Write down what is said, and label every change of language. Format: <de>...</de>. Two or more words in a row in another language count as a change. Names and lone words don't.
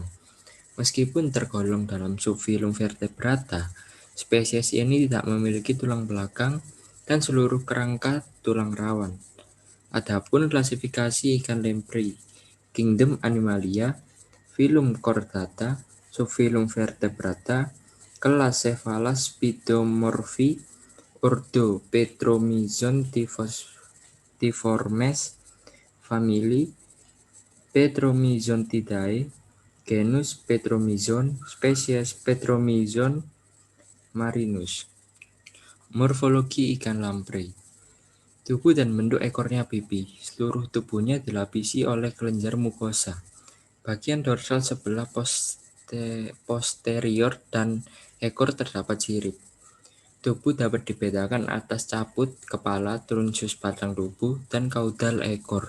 <id>Meskipun tergolong dalam subfilum vertebrata, spesies ini tidak memiliki tulang belakang dan seluruh kerangka tulang rawan. Adapun klasifikasi ikan lamprey, kingdom Animalia, filum Chordata, subfilum Vertebrata, kelas Cephalus Spidomorphi, ordo Petromyzon tiformes, famili Petromyzontidae, genus Petromyzon, spesies Petromyzon marinus. Morfologi ikan lamprey. Tubuh dan bentuk ekornya pipi. Seluruh tubuhnya dilapisi oleh kelenjar mukosa. Bagian dorsal sebelah posterior dan ekor terdapat sirip. Tubuh dapat dibedakan atas caput, kepala, trunchus batang tubuh, dan kaudal ekor.</id>